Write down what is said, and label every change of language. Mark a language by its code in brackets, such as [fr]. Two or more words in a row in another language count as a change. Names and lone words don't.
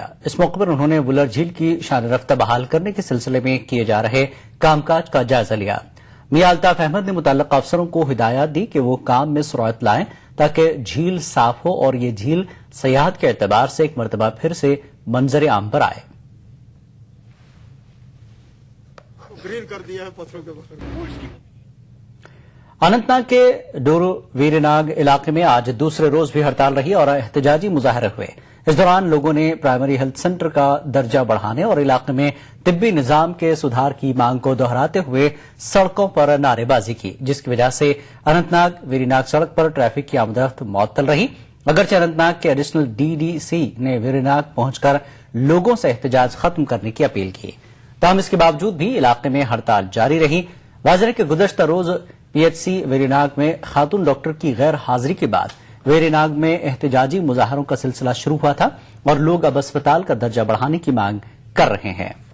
[ur] اس موقع پر انہوں نے وولر جھیل کی شان رفتہ بحال کرنے کے سلسلے میں کیے جا رہے کام کاج کا جائزہ لیا. میاں الطاف احمد نے متعلقہ افسروں کو ہدایات دی کہ وہ کام میں سرعت لائیں تاکہ جھیل صاف ہو اور یہ جھیل سیاحت کے اعتبار سے ایک مرتبہ پھر سے منظر عام پر آئے. اننت ناگ کے ڈورو ویر ناگ علاقے میں آج دوسرے روز بھی ہڑتال رہی اور احتجاجی مظاہرے ہوئے. اس دوران لوگوں نے [en] primary health centre [ur] کا درجہ بڑھانے اور علاقے میں طبی نظام کے سدھار کی مانگ کو دہراتے ہوئے سڑکوں پر نعرے بازی کی, جس کی وجہ سے اننت ناگ ویری ناگ سڑک پر ٹریفک کی آمد معطل رہی. اگرچہ اننت ناگ کے ایڈیشنل ڈی ڈی سی نے ویری ناگ پہنچ کر لوگوں سے احتجاج ختم کرنے کی اپیل کی, تاہم اس کے باوجود بھی علاقے میں ہڑتال جاری رہی. واضح ہے کہ گزشتہ روز پی ایچ سی ویری ناگ میں خاتون ڈاکٹر کی غیر حاضری کے بعد ویری ناگ میں احتجاجی مظاہروں کا سلسلہ شروع ہوا تھا اور لوگ اب اسپتال کا درجہ بڑھانے کی مانگ کر رہے ہیں.